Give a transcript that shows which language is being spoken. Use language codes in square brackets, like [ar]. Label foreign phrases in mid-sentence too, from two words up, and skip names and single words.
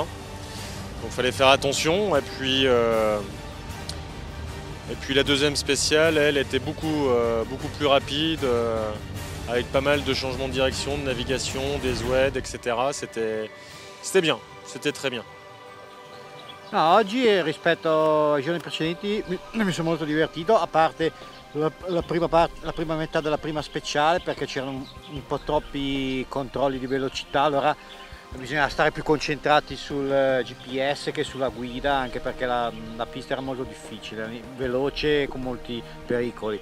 [fr] Donc il fallait faire attention. Et puis la deuxième spéciale, elle était beaucoup plus rapide, avec pas mal de changements de direction, de navigation, des oueds, etc. C'était bien, c'était très bien. [it] No, oggi rispetto ai giorni precedenti mi sono molto divertito, a parte la prima metà della prima speciale, perché c'erano un po' troppi controlli di velocità, allora bisogna stare più concentrati sul GPS che sulla guida, anche perché la pista era molto difficile, veloce, con molti pericoli.